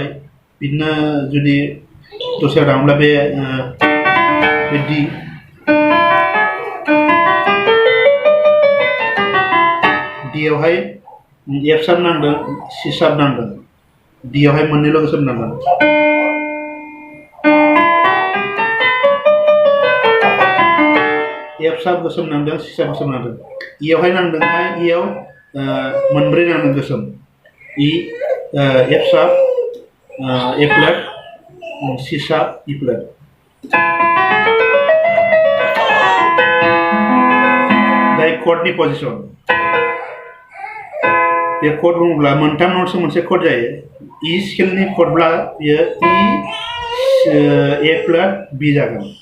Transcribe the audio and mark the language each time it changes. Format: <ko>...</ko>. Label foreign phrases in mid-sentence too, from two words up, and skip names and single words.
<brx>बिदिनो जुदि दस्रायाव थाङोब्ला बे D आवहाय</brx> <en>F sharp</en> <brx>नांदों,</brx> <en>C sharp</en> <brx>नांदों. D आवहाय मोननैल' गोसोम नांगोन.</brx> <en>F sharp</en> <brx>गोसोम नांदों</brx> <en>C sharp</en> <brx>गोसोम नांदों इयावहाय नांदोंहाय इयाव मोनब्रै नांदों गोसोम</brx> <en>E F sharp A flat C sharp E flat</en> <brx>दायो chordनि position बे chord बुङोब्ला मोनथाम नोट्सजों मोनसे chord जायो E स्केलनि chordब्ला बियो</brx> <en>E A flat B</en> <brx>जागोन</brx>